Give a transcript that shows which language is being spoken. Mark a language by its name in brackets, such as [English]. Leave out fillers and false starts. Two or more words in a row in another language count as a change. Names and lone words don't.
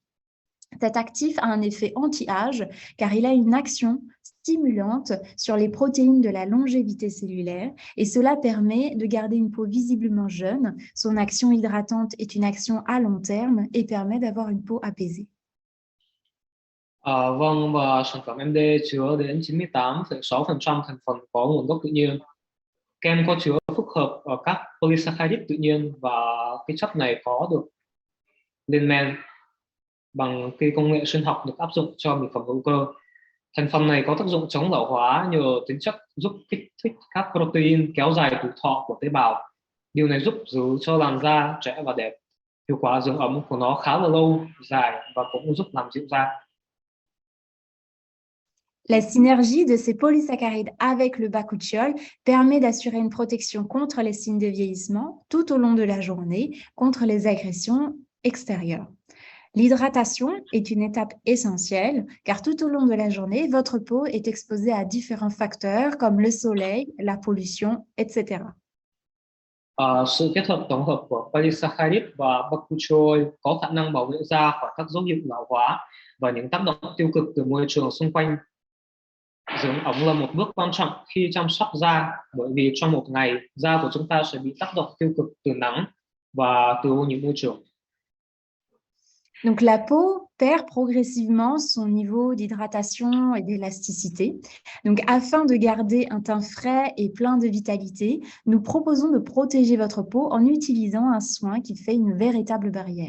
[French] Cet actif a un effet anti-âge car il a une action stimulante sur les protéines de la longévité cellulaire et cela permet de garder une peau visiblement jeune. Son action hydratante est une action à long terme et permet d'avoir une peau apaisée. [Vietnamese] Vâng, và sản phẩm MD chứa đến 98,6% thành phần có nguồn gốc tự nhiên. Kem có chứa phức hợp các polysaccharide tự nhiên, và cái chất này có được lên men bằng cái công nghệ sinh học được áp dụng cho mỹ phẩm hữu cơ. Thành phần này có tác dụng chống lão hóa nhờ tính chất giúp kích thích các protein kéo dài tuổi thọ của tế bào. Điều này giúp giữ cho làn da trẻ và đẹp. Hiệu quả dưỡng ẩm của nó khá là lâu dài và cũng giúp làm dịu da. [French] La synergie de ces polysaccharides avec le bakuchiol permet d'assurer une protection contre les signes de vieillissement tout au long de la journée, contre les agressions extérieures. L'hydratation est une étape essentielle car tout au long de la journée, votre peau est exposée à différents facteurs comme le soleil, la pollution, etc. [Vietnamese] Sự kết hợp tổng hợp của polysaccharide và bakuchiol có khả năng bảo vệ da khỏi các dấu hiệu lão hóa và những tác động tiêu cực từ môi trường xung quanh. Dưỡng ẩm là một bước quan trọng khi chăm sóc da, bởi vì trong một ngày, da của chúng ta sẽ bị tác động tiêu cực từ nắng và từ ô nhiễm môi trường. [French] Donc, la peau perd progressivement son niveau d'hydratation et d'élasticité. Donc, afin de garder un teint frais et plein de vitalité, nous proposons de protéger votre peau en utilisant un soin qui fait une véritable barrière.